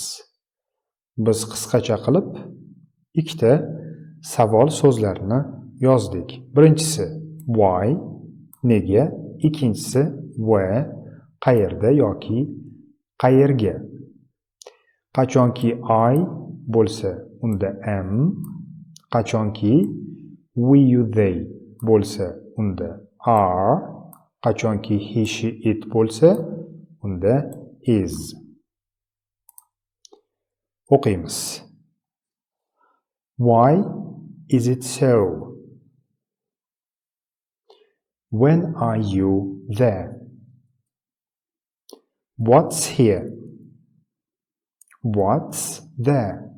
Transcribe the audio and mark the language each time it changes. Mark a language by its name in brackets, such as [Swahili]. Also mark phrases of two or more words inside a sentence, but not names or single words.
[Uzbek] Biz qisqacha qilib ikkita savol so'zlarini yozdik. Birinchisi why, nega, ikkinchisi where, qayerda yoki qayerga. Qachonki I bo'lsa, unda am, qachonki [English] we, you, they [Uzbek] bo'lsa, unda are, qachonki [English] he, she, it [Uzbek] bo'lsa, unda is. O'qiymiz. [English] Why is it so? When are you there? What's here? What's there?